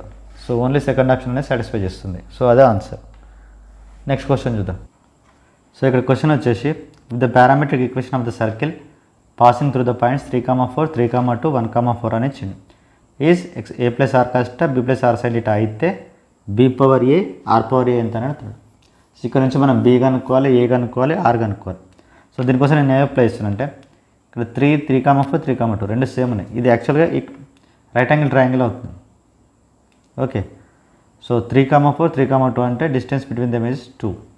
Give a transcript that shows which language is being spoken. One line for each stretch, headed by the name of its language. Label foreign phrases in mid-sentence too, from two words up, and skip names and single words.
English: so only second option
Telugu: అనేది సాటిస్ఫై చేస్తుంది. సో అదే ఆన్సర్.
English: next question
Telugu: చూద్దాం.
English: సో ఇక్కడ క్వశ్చన్ వచ్చేసి the parametric equation of the circle passing through the points 3, 4, 3, 2, 1, 4
Telugu: అని ఇచ్చింది. ఈజ్ a + r cos θ b + r sin θ అయితే b⁴a r⁴a ఎంత అని అడుగుతాడు. సో ఇక్కడ నుంచి మనం b కనుక్కోవాలి, a కనుక్కోవాలి, r కనుక్కోవాలి. సో దీనికోసం నేను ఏ అప్లై చేస్తానంటే ఇక్కడ 3, 3, 4, 3, 2 రెండు సేమ్ ఉన్నాయి. ఇది యాక్చువల్గా
English: right angle triangle
Telugu: అవుతుంది.
English: okay, so 3, 4, 3, 2 అంటే distance between them is 2.